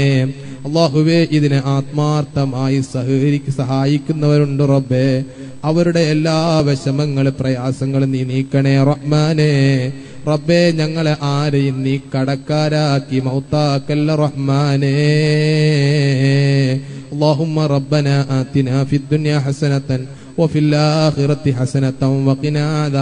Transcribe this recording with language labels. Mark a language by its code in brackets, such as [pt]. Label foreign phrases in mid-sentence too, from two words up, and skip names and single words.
[ml] അല്ലാഹുവേ, ഇതിനെ ആത്മാർത്ഥമായി സഹായിക്കുന്നവരുണ്ട് റബ്ബേ, അവരുടെ എല്ലാ വിഷമങ്ങളും പ്രയാസങ്ങളും നീ നീക്കണേ റഹ്മാനേ. റബ്ബേ, ഞങ്ങളെ ആരെയും നീ കടക്കാരാക്കി മൗത്താക്കല്ല റഹ്മാനേ. [ar] اللهم ربنا آتنا في الدنيا حسنة وفي الآخرة حسنة وقنا عذاب